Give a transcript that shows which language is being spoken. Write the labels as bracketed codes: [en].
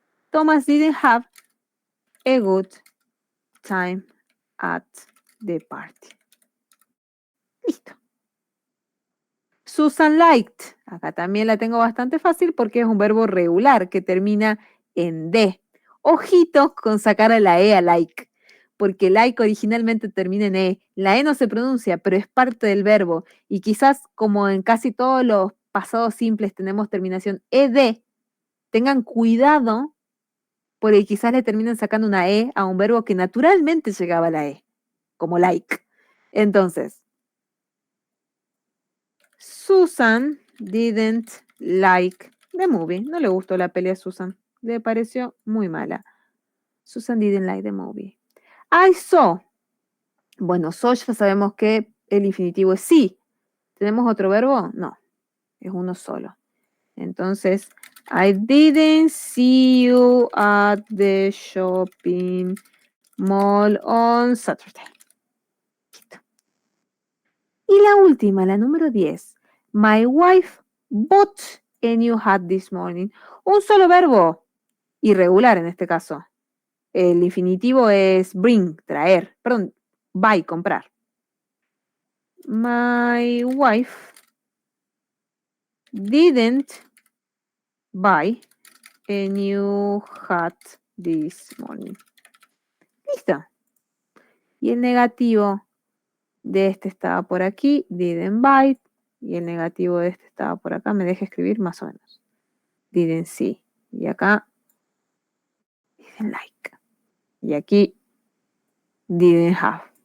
[en] Thomas didn't have a good time at the party. [es] Listo. [en] Susan liked. [es] Acá también la tengo bastante fácil porque es un verbo regular que termina en D. Ojito con sacar a la E a like, porque like originalmente termina en E. La E no se pronuncia, pero es parte del verbo. Y quizás como en casi todos los pasados simples tenemos terminación ED, tengan cuidado porque quizás le terminen sacando una E a un verbo que naturalmente llegaba a la E, como like. [en] Entonces, Susan didn't like the movie. [es] No le gustó la peli a Susan. Le pareció muy mala. [en] Susan didn't like the movie. I saw. [es] Bueno, saw ya sabemos que el infinitivo es sí. ¿Tenemos otro verbo? No. Es uno solo. [en] Entonces, I didn't see you at the shopping mall on Saturday. [es] Y la última, la número 10. [en] My wife bought a new hat this morning. [es] Un solo verbo, irregular en este caso. El infinitivo es bring, traer. Perdón, [en] buy, comprar. My wife didn't buy a new hat this morning. [es] Listo. Y el negativo de este estaba por aquí, [en] didn't buy. [es] Y el negativo de este estaba por acá. Me deja escribir más o menos. [en] Didn't see. [es] Y acá, [en] didn't like. [es] Y aquí, [en] didn't have.